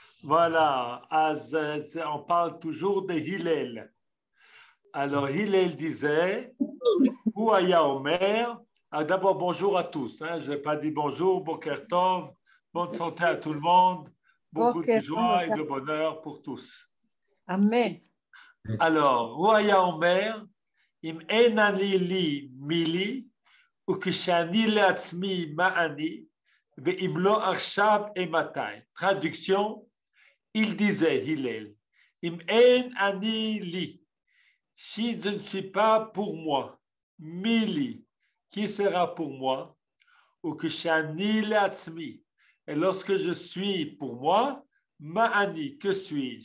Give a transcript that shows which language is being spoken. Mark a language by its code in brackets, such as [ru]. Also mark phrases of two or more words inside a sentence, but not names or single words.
[fr] Voilà, on parle toujours de Hillel. Alors, Hillel disait, [he] והיה אומר, [fr] d'abord bonjour à tous. Je n'ai pas dit bonjour, [he] בוקר טוב, [fr] bonne santé à tout le monde, beaucoup de [he] בוקר טוב. [fr] joie et de bonheur pour tous. [he] אמן. Alors, והיה אומר, אם אין אני לי מי לי, וכשאני לעצמי מה אני, ואם לא עכשיו אימתי. [fr] Traduction, il disait, Hillel, [he] אם אין אני לי, [fr] si je ne suis pas pour moi, mili, qui sera pour moi, [he] וכשאני לעצמי, [fr] et lorsque je suis pour moi, ma'ani, que suis-je?